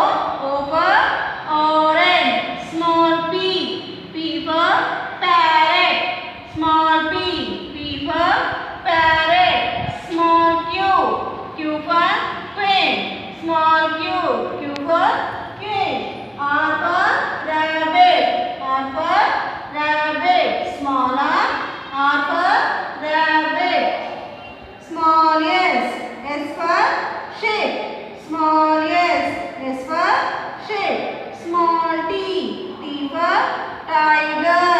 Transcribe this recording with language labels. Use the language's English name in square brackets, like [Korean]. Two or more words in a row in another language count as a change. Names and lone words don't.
[English] O for orange. Small p. P for parrot. Small p. P for parrot. Small q. Q for queen. Small q. Q for queen. R for rabbit. R for rabbit. Small r. R for rabbit. Small s. S for sheep. Small s. S for sheep. Small t. T for tiger.